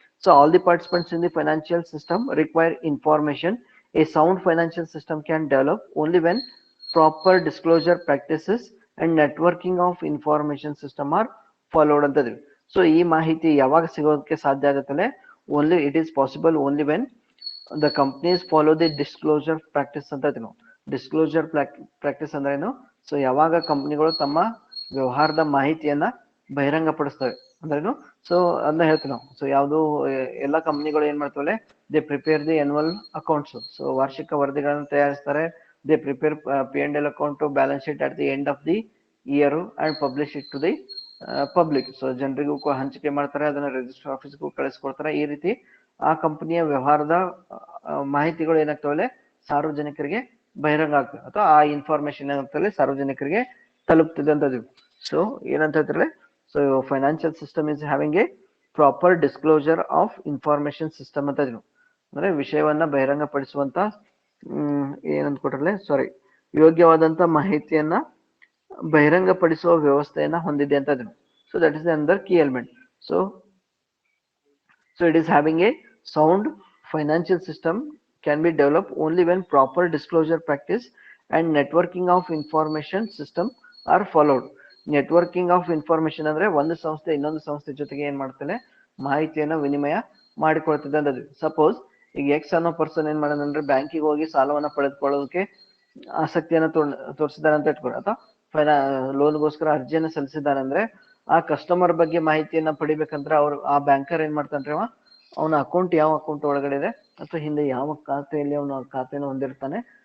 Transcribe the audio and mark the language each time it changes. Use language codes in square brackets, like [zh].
[en] So all the participants in the financial system require information. A sound financial system can develop only when proper disclosure practices and networking of information system are followed [kn] ಅಂತ ಇದೆ. So ಈ ಮಾಹಿತಿ ಯಾವಾಗ ಸಿಗೋದಕ್ಕೆ ಸಾಧ್ಯ ಆಗುತ್ತಲ್ಲ, [en] only it is possible only when the companies follow the disclosure practice [kn] ಅಂತ ಹೇಳ್ತೀವಿ ನಾವು. ಡಿಸ್ಕ್ಲೋಜರ್ ಪ್ರಾಕ್ಟೀಸ್ ಅಂದ್ರೆ ಏನು? ಸೊ ಯಾವಾಗ ಕಂಪನಿಗಳು ತಮ್ಮ ವ್ಯವಹಾರದ ಮಾಹಿತಿಯನ್ನ ಬಹಿರಂಗಪಡಿಸ್ತವೆ ಅಂದ್ರೇನು? ಸೊ ಅದನ್ನ ಹೇಳ್ತೀವಿ ನಾವು. ಸೊ ಯಾವುದು ಎಲ್ಲಾ ಕಂಪನಿಗಳು ಏನ್ ಮಾಡ್ತವೆ, [en] They prepare the annual accounts. [kn] So ವಾರ್ಷಿಕ ವರದಿಗಳನ್ನು ತಯಾರಿಸ್ತಾರೆ. [en] They prepare P&L account, balance sheet at the end of the year and publish it to the public. [kn] So ಜನರಿಗೂ ಹಂಚಿಕೆ ಮಾಡ್ತಾರೆ, ಅದನ್ನ ರಿಜಿಸ್ಟರ್ ಆಫೀಸ್ಗೂ ಕಳಿಸ್ಕೊಡ್ತಾರೆ. ಈ ರೀತಿ ಆ ಕಂಪನಿಯ ವ್ಯವಹಾರದ ಮಾಹಿತಿಗಳು ಏನಾಗ್ತವೆ, ಸಾರ್ವಜನಿಕರಿಗೆ ಬಹಿರಂಗ ಆಗ್ತದೆ ಅಥವಾ ಆ ಇನ್ಫಾರ್ಮೇಶನ್ ಏನಾಗ್ತದೆ ಸಾರ್ವಜನಿಕರಿಗೆ ತಲುಪ್ತಿದೆ ಅಂತ. ಸೊ ಏನಂತ ಹೇಳ್ತಾರೆ, so [en] financial system is having a proper disclosure of information system [kn] ಅಂತ ಅಂದ್ರೆ ವಿಷಯವನ್ನ ಬಹಿರಂಗಪಡಿಸುವಂತ ಏನಂತ ಕೊಟ್ರಲ್ಲ, ಸಾರಿ, ಯೋಗ್ಯವಾದಂತ ಮಾಹಿತಿಯನ್ನ ಬಹಿರಂಗಪಡಿಸುವ ವ್ಯವಸ್ಥೆಯನ್ನ ಹೊಂದಿದೆ ಅಂತ. [en] So that is another key element. So it is having a sound financial system can be developed only when proper disclosure practice and networking of information system are followed. Networking of information [kn] ಅಂದ್ರೆ ಒಂದು ಸಂಸ್ಥೆ ಇನ್ನೊಂದು ಸಂಸ್ಥೆ ಜೊತೆಗೆ ಏನ್ ಮಾಡ್ತಾನೆ, ಮಾಹಿತಿಯನ್ನ ವಿನಿಮಯ ಮಾಡಿಕೊಳ್ತಿದೆ ಅಂತ. ಸಪೋಸ್ ಈಗ ಎಕ್ಸ್ ಅನ್ನೋ ಪರ್ಸನ್ ಏನ್ ಮಾಡೋದಂದ್ರೆ ಬ್ಯಾಂಕಿಗೆ ಹೋಗಿ ಸಾಲವನ್ನ ಪಡೆದುಕೊಳ್ಳೋದಕ್ಕೆ ಆಸಕ್ತಿಯನ್ನ ತೋರಿಸಿದಾರೆ ಅಂತ ಇಟ್ಕೊಳ್ಳಿ, ಅಥವಾ ಲೋನ್ಗೋಸ್ಕರ ಅರ್ಜಿಯನ್ನ ಸಲ್ಲಿಸಿದಾರೆ ಅಂದ್ರೆ ಆ ಕಸ್ಟಮರ್ ಬಗ್ಗೆ ಮಾಹಿತಿಯನ್ನ ಪಡಿಬೇಕಂದ್ರೆ ಅವ್ರು ಆ ಬ್ಯಾಂಕರ್ ಏನ್ ಮಾಡ್ತಾನ್ರಿ, ಅವನ ಅಕೌಂಟ್ ಯಾವ ಅಕೌಂಟ್ ಒಳಗಡೆ ಇದೆ ಅಥವಾ ಹಿಂದೆ ಯಾವ ಖಾತೆಯಲ್ಲಿ ಅವನು ಖಾತೆಯನ್ನು ಹೊಂದಿರ್ತಾನೆ,